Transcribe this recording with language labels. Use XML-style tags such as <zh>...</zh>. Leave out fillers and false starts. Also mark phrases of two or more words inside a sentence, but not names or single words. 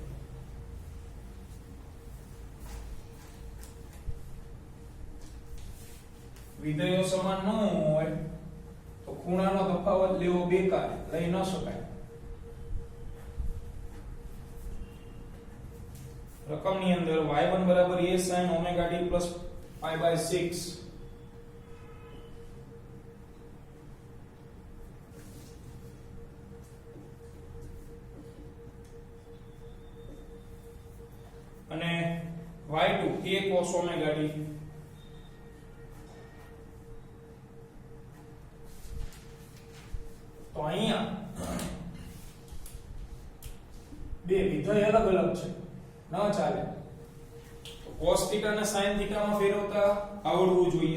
<gu>વિધેયો સમાન ન હોય તો ખૂણાનો તફાવત લેવો બેકાર, લઈ ન શકાય. રકમની અંદર y1 બરાબર</gu> <en>a sin omega t plus pi/6</en> <gu>અને y2</gu> <en>a cos omega t.</en> <gu>તો અહીંયા બે વિધેય અલગ અલગ છે, ન ચાલે. તો</gu> <en>cos θ</en> <gu>ને</gu> <en>sin θ</en> <gu>માં ફેરવતા આવડવું જોઈએ.</gu>